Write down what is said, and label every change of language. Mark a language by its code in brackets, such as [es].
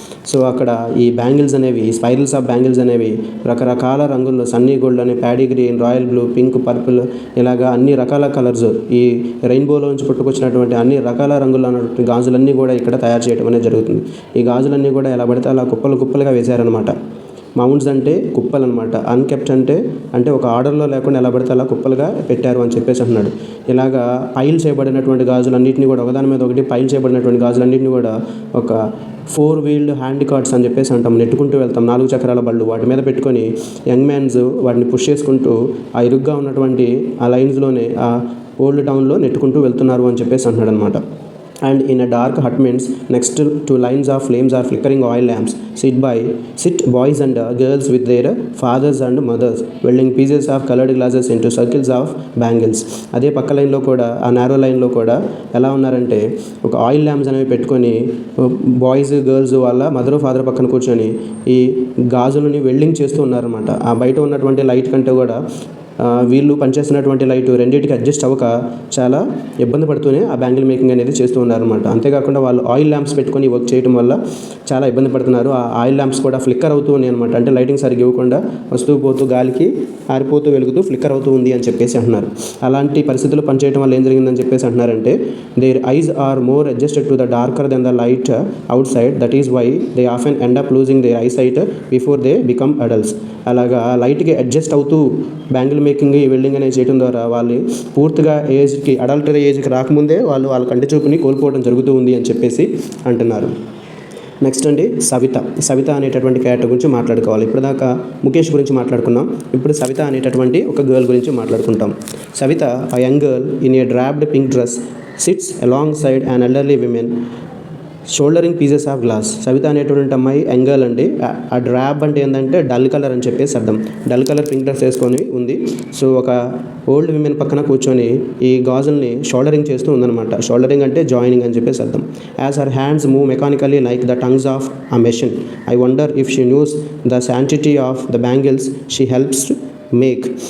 [te] So అక్కడ ఈ bangles అనేవి, స్పైరల్స్ ఆఫ్ బ్యాంగిల్స్ అనేవి రకరకాల రంగుల్లో, సన్నీ గోల్డ్ అని, paddy green, royal blue, pink, purple, ఇలాగా అన్ని రకాల కలర్స్, ఈ రెయిన్బోలోంచి పుట్టుకొచ్చినటువంటి అన్ని రకాల రంగుల్లో ఉన్నటువంటి గాజులన్నీ కూడా ఇక్కడ తయారు చేయడం అనేది జరుగుతుంది. ఈ గాజులన్నీ కూడా ఎలా పడితే అలా కుప్పలుగా వేశారనమాట. మౌండ్స్ అంటే కుప్పలు అనమాట. అన్కెప్ట్ అంటే ఒక ఆర్డర్లో లేకుండా ఎలా పడితే అలా కుప్పలుగా పెట్టారు అని చెప్పేసి అంటున్నాడు. ఇలాగా పైల్ చేయబడినటువంటి గాజులన్నింటినీ కూడా ఒకదాని మీద ఒకటి పైల్ చేయబడినటువంటి గాజులన్నింటినీ కూడా ఒక 4-wheeled హ్యాండ్ కార్ట్స్ అని చెప్పేసి అంటాం, నెట్టుకుంటూ వెళ్తాం, 4 చక్రాల బళ్ళు, వాటి మీద పెట్టుకొని యంగ్ మ్యాన్స్ వాటిని పుష్ చేసుకుంటూ ఆ ఇరుగ్గా ఉన్నటువంటి ఆ లైన్స్లోనే ఆ ఓల్డ్ టౌన్లో నెట్టుకుంటూ వెళ్తున్నారు అని చెప్పేసి అంటున్నాడు అనమాట. [en] And in a dark hutments next to lines of flames are flickering oil lamps, sit boys and girls with their fathers and mothers, welding pieces of colored glasses into circles of bangles. [te] అదే పక్క లైన్లో కూడా, ఆ narrow లైన్లో కూడా ఎలా ఉన్నారంటే ఒక ఆయిల్ ల్యాంప్స్ అనేవి పెట్టుకొని బాయ్స్ గర్ల్స్ వాళ్ళ మదర్ ఫాదర్ పక్కన కూర్చొని ఈ గాజులని వెల్డింగ్ చేస్తూ ఉన్నారన్నమాట. ఆ బయట ఉన్నటువంటి లైట్ కంటే కూడా వీళ్ళు పనిచేస్తున్నటువంటి లైట్ రెండింటికి అడ్జస్ట్ అవ్వక చాలా ఇబ్బంది పడుతూనే ఆ బ్యాంగిల్ మేకింగ్ అనేది చేస్తూ ఉన్నారన్నమాట. అంతేకాకుండా వాళ్ళు ఆయిల్ ల్యాంప్స్ పెట్టుకొని వర్క్ చేయడం వల్ల చాలా ఇబ్బంది పడుతున్నారు. ఆ ఆయిల్ ల్యాంప్స్ కూడా ఫ్లిక్కర్ అవుతూ ఉన్నాయి అనమాట. అంటే లైటింగ్ సరిగ్గా ఇవ్వకుండా వస్తూ పోతూ గాలికి ఆరిపోతూ వెలుగుతూ ఫ్లిక్కర్ అవుతూ ఉంది అని చెప్పేసి అంటున్నారు. అలాంటి పరిస్థితుల్లో పనిచేయడం వల్ల ఏం జరిగిందని చెప్పేసి అంటున్నారంటే [en] Their eyes are more adjusted to the darker than the light outside, that is why they often end up losing their eyesight before they become adults. [te] అలాగా లైట్కి అడ్జస్ట్ అవుతూ బ్యాంగిల్ మేకింగ్, ఈ welding అనేది చేయడం ద్వారా వాళ్ళు పూర్తిగా adultery ఏజ్కి రాకముందే వాళ్ళ కంటి చూపుని కోల్పోవడం జరుగుతూ ఉంది అని చెప్పేసి అంటున్నారు. నెక్స్ట్ అండి సవిత అనేటటువంటి క్యారెక్టర్ గురించి మాట్లాడుకోవాలి. ఇప్పటిదాకా ముఖేష్ గురించి మాట్లాడుకున్నాం, ఇప్పుడు సవిత అనేటటువంటి ఒక గర్ల్ గురించి మాట్లాడుకుంటాం. [en] Savita, a young girl in a draped pink dress, sits alongside an elderly woman shouldering pieces of glass. [te] Savitha అనేటువంటి అమ్మాయి యంగల్ అండి. ఆ డ్రాబ్ అంటే ఏంటంటే డల్ కలర్ అని చెప్పేసి అర్థం. డల్ కలర్ పింక్ డ్రెస్ వేసుకొని ఉంది. సో ఒక ఓల్డ్ విమెన్ పక్కన కూర్చొని ఈ గాజుల్ని షోల్డరింగ్ చేస్తూ ఉందన్నమాట. షోల్డరింగ్ అంటే జాయినింగ్ అని చెప్పేసి అర్థం. [en] As her hands move mechanically like the tongs of a machine, I wonder if she knows the sanctity of the bangles she helps make.